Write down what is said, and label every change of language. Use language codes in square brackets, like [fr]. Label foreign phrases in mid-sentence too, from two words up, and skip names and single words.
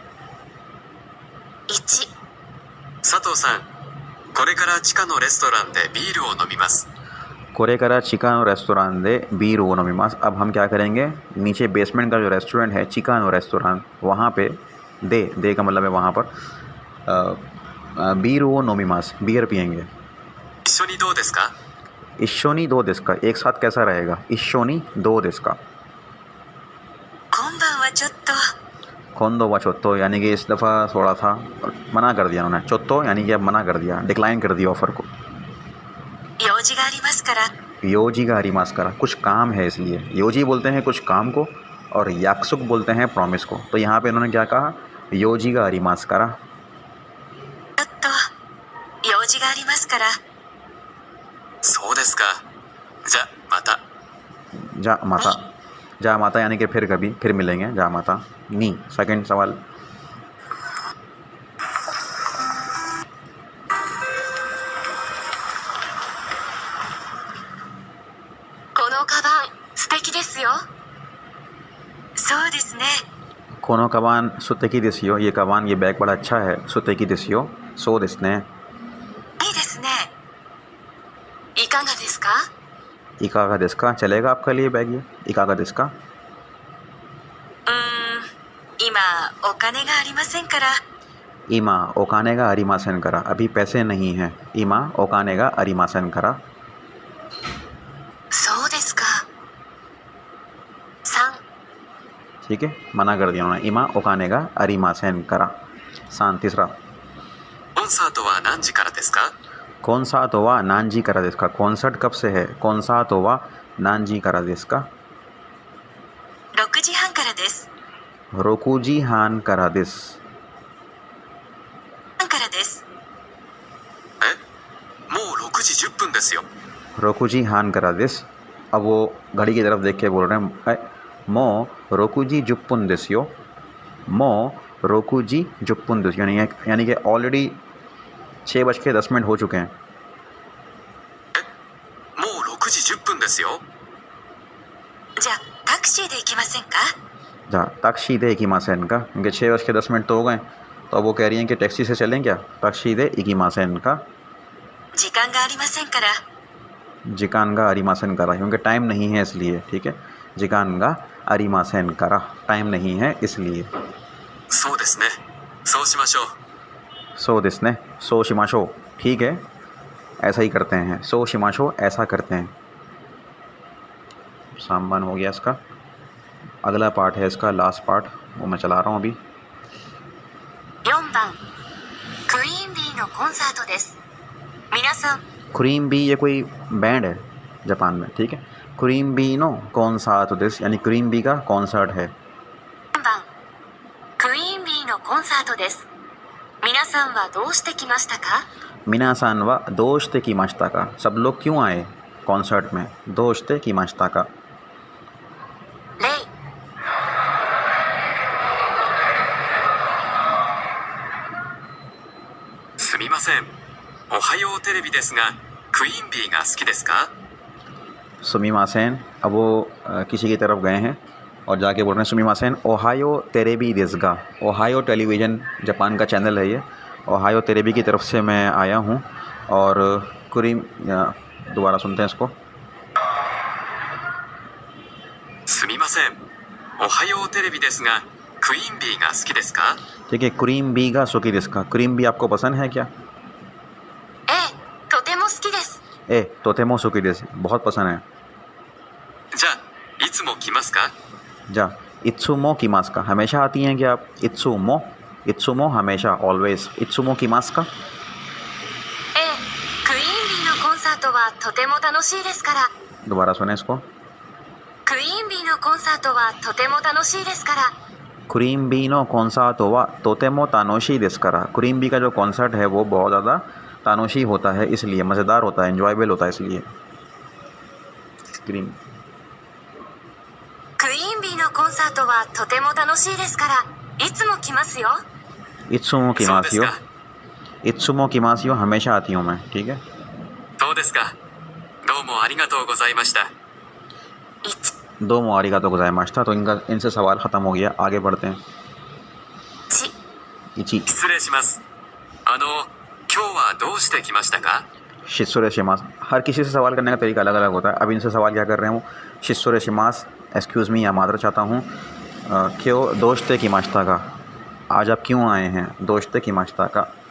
[ja] 1、佐藤さん、これから地下のレストランでビールを飲みます。これから地下のレストランでビールを飲みます, [hi] अब हम क्या करेंगे, नीचे बेसमेंट का जो रेस्टोरेंट है [ja] 地下のレストラン, [hi] वहाँ पे दे का मतलब है वहाँ पर [ja] ビールを飲みます, [hi] बियर पियेंगे। [ja] 一緒にどうですか？一緒にどうですか, [hi] एक साथ कैसा रहेगा, [ja] 一緒にどうですか. 今晩はちょっと。今度はちょっと [hi] यानी कि इस दफ़ा थोड़ा था, मना कर दिया उन्होंने। चोत्तो यानी कि अब मना कर दिया, डिक्लाइन कर दिया ऑफ़र को। [ja] 用事がありますから。用事がありますから, [hi] कुछ काम है इसलिए। योजी बोलते हैं कुछ काम को और याकसुक बोलते हैं प्रॉमिस को, तो यहाँ पे इन्होंने क्या कहा, [ja] 用事がありますから. ちょっと用事がありますから。そうですか。じゃ、また。じゃ、また [hi] यानी कि फिर कभी, फिर मिलेंगे, [ja] じゃ、また. [hi] नी सेकंड सवाल। [ja] このカバン素敵ですよ。そうですね。このカバン素敵ですよ, [hi] ये कबान, ये बैग बड़ा अच्छा है। [ja] 素敵ですよ、そうですね. いいですね。いかがですか？いかがですか, [hi] चलेगा आपके लिए बैग ये? [ja] いかがですか. 今お金がありませんから。今お金がありませんから, [hi] अभी पैसे नहीं हैं। [ja] 今お金がありませんから. そうですか。3、 [hi] ठीक है, मना कर दिया उन्होंने। [ja] 今お金がありませんから. [hi] तीसरा। [ja] コンサートは何時からですか？コンサートは何時からですか, [hi] कॉन्सर्ट कब से है? [ja] コンサートは何時からですか. 6時半からです。 6時半からです. 半からです。もう6時10分ですよ。 6時半からです. [hi] अब वो घड़ी की तरफ देख के बोल रहे हैं, [ja] もう6時10分ですよ, もう6時10分です, [hi] यानी कि ऑलरेडी 6:10 हो चुके हैं। [ja] もう6時10分ですよ。じゃあシーで行きませんかじゃタクシーで行きませんか, [hi] क्योंकि 6:10 तो हो गए, तो अब वो कह रही हैं कि टैक्सी से चलें क्या, [ja] タクシーで行きませんか, 時間がありませんから時間がありませんから, [hi] क्योंकि टाइम नहीं है इसलिए, ठीक है, [ja] 時間がありませんから, [hi] टाइम नहीं है इसलिए। [ja] そうですね。そうしましょう。そうですね、そうしましょう, [hi] ठीक है, ऐसा ही करते हैं, [ja] そうしましょう [hi] ऐसा करते हैं। सामान हो गया इसका, अगला पार्ट है इसका, [en] last part, [hi] वो मैं चला रहा हूँ अभी। [ja] 4 番クイーンビーのコンサートです皆さん [hi] क्रीम बी ये कोई बैंड है जापान में, ठीक है, [ja] クイーンビーのコンサートです, [hi] यानी क्रीम बी का कॉन्सर्ट है। [ja] 4 番クイーンビーのコンサートです皆さんはどうして来ましたか皆さんはどうして来ましたか, [hi] सब लोग क्यों आए कॉन्सर्ट में, [ja] どうして来ましたか. レイすみません。おはようテレビですが、クイーンビーが好きですか？ [hi] सुमीमासेन, अब वो किसी की तरफ गए हैं और जाके बोल रहे हैं [ja] すみません、おはようテレビですが, [hi] ओहायो टेलीविज़न जापान का चैनल है ये, ओहायो तेरेबी की तरफ से मैं आया हूँ। और क्रीम, दोबारा सुनते हैं इसको। [ja] すみません。おはようテレビですが、クイーンビーが好きですか？ [hi] ठीक है, [ja] クイーンビーが好きですか, [hi] क्रीम बी आपको पसंद है क्या? [ja] ええとても好きですええとても好きです, [hi] बहुत पसंद है। [ja] じゃあ、いつも来ますか？じゃあいつも来ますか, [hi] हमेशा आती हैं क्या आप? इत्सुमो, इत्सुमो हमेशा, ऑलवेज, [ja] いつも来ますか. ええクイーンビーのコンサートはとても楽しいですから [hi] दोबारा सुने इसको। [ja] クイーンビーのコンサートはとても楽しいですからクイーンビーのコンサートはとても楽しいですから, [hi] क्रीम बी का जो कॉन्सर्ट है वो बहुत ज़्यादा तानोशी होता है, इसलिए मज़ेदार होता है, इन्जॉयबल होता है इसलिए। क्रीम [ja] クイーンビーのコンサートはとても楽しいですからいつも来ますよいつも来そうですますよ, か。いつも来ますよ, [hi] हमेशा आती हूँ मैं, ठीक है। [ja] どうですか。どうもありがとうございました。 1 どうもありがとうございました, [hi] तो इनसे सवाल ख़त्म हो गया, आगे बढ़ते हैं। 1 [ja] इची 失礼します。今日はどうして来ましたか？失礼します, [hi] हर किसी से सवाल करने का तरीका अलग अलग होता है। अब इनसे सवाल क्या कर रहे हैं वो, [ja] 失礼します, [en] excuse me [hi] या मादर चाहता हूँ, क्यों [ja] どうして来ましたか, [hi] आज आप क्यों आए हैं, [ja] どうして来ましたか.